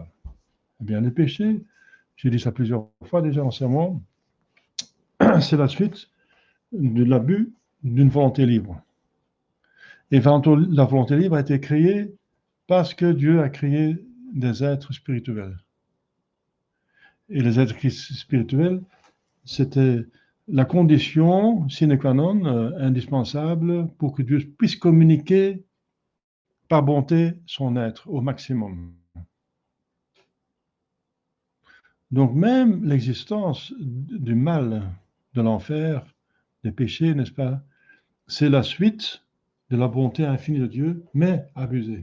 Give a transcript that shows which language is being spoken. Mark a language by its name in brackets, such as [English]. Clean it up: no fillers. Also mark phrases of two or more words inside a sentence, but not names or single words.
[French] Eh bien, le péché, j'ai dit ça plusieurs fois déjà en sermon, c'est la suite de l'abus d'une volonté libre. Et la volonté libre a été créée parce que Dieu a créé des êtres spirituels. Et les êtres spirituels, c'était la condition [Latin] sine qua non, [French] indispensable pour que Dieu puisse communiquer par bonté son être au maximum. Donc même l'existence du mal, de l'enfer, des péchés, n'est-ce pas, c'est la suite de la bonté infinie de Dieu, mais abusée.